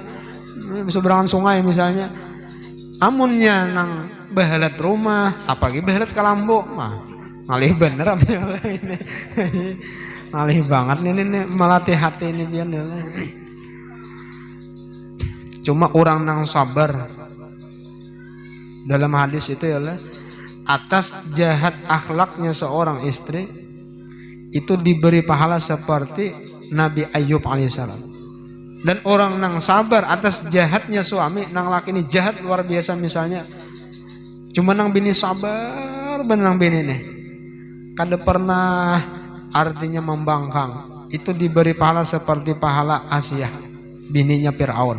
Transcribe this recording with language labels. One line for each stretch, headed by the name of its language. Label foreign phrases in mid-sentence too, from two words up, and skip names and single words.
Banjar: Beseberangan sungai misalnya. Amunnya nang bahalat rumah, apalagi bahalat kalambo mah ngalih bener ya lah ini. Ngalih banget nih melatih hati ini biar ya lah. Cuma orang nang sabar dalam hadis itu ya lah, atas jahat akhlaknya seorang istri itu diberi pahala seperti Nabi Ayub alaihissalam. Dan orang nang sabar atas jahatnya suami, nang laki ini jahat luar biasa misalnya, cuma nang bini sabar bener nang bini nih kada pernah artinya membangkang, itu diberi pahala seperti pahala Asia bininya Fir'aun.